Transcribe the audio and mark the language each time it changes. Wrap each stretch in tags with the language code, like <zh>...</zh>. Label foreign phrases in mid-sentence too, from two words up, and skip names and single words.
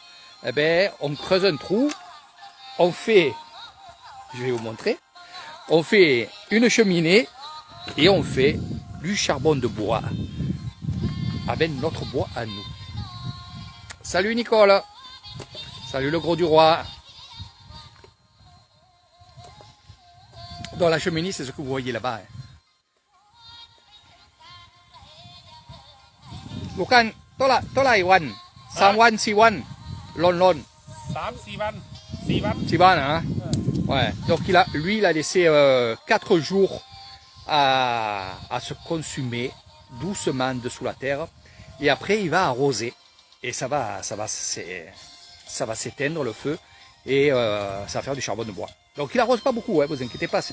<fr>Eh bien, on creuse un trou, on fait, je vais vous montrer, on fait une cheminée et on fait du charbon de bois avec notre bois à nous. Salut Nicole, salut le gros du roi. Dans la cheminée, c'est ce que vous voyez là-bas. Lucan,</fr> <th>tola Iwan, 3 วัน 4 วัน lon. 3-4 วัน</th> <fr>hein? Ouais. Donc lui, il a laissé 4 jours à se consumer doucement dessous la terre. Et après, il va arroser. Et ça va s'éteindre le feu. Et ça va faire du charbon de bois. Donc il arrose pas beaucoup, hein, vous inquiétez pas.</fr>